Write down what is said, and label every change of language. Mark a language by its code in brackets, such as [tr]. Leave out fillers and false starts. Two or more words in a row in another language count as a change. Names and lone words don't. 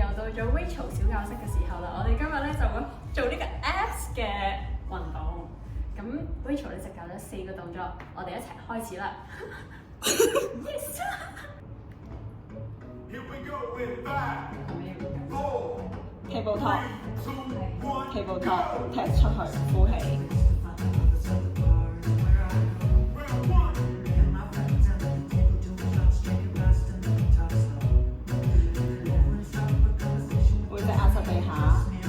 [yue] 咗 Rachel 小教室嘅時候啦，我哋今日咧就會做呢個 abs 嘅運動。咁 Rachel 咧就教咗4個動作，我哋一齊開始啦。Yes！ [en] Here we go in 5, 4, [yue] 氣步托， [en] 3, 2, 1, [yue] 氣步托，踢出去，呼氣。背脊壓實地下。